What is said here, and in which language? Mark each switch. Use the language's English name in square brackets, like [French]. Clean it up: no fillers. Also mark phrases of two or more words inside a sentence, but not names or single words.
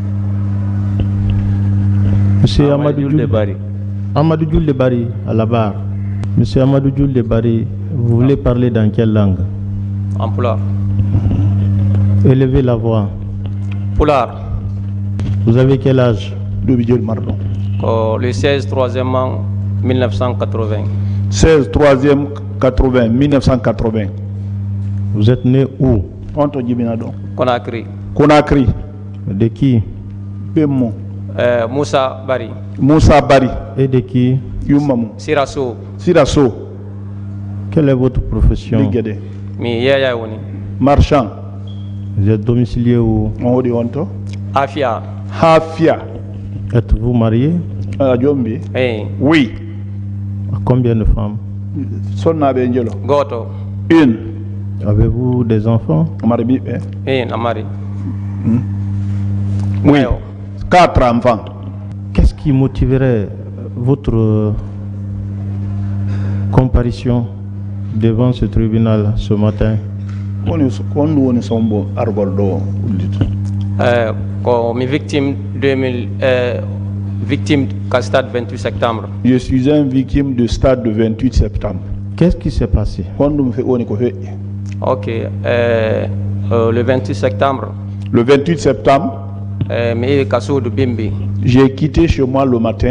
[French] Monsieur Amadou Djoul Lebari. Amadou Djoul Lebari à la barre. Monsieur Amadou Djoul Lebari, vous voulez parler dans quelle langue? En pulaar. Élevez la voix. Pulaar. Vous avez quel âge? Le 16 3e an 1980. 16 3e 80 1980. Vous êtes né où? Conakry. Conakry. De qui? [Fula] Bemo. Moussa Bari. Moussa Bari. [French] Et de qui? [Fula] Yumamu. Sirasso. Sirasso. [French] Quelle est votre profession? [Fula] Mi yaya woni. [French] Marchand. Vous êtes domicilié où? Afia. Afia. Êtes-vous marié? [Fula] Hey. [French] Oui. À combien de femmes? [Fula] Goto. [French] Une. Avez-vous des enfants? [Fula] Namari. [French] Oui. 4 enfants. Qu'est-ce qui motiverait votre comparution devant ce tribunal ce matin? [Fula] Ko mi [French] victime 2000 victime du stade 28 septembre. Je suis un victime du stade de 28 septembre. Qu'est-ce qui s'est passé? Ok, le 28 septembre. Le 28 septembre, j'ai quitté chez moi le matin.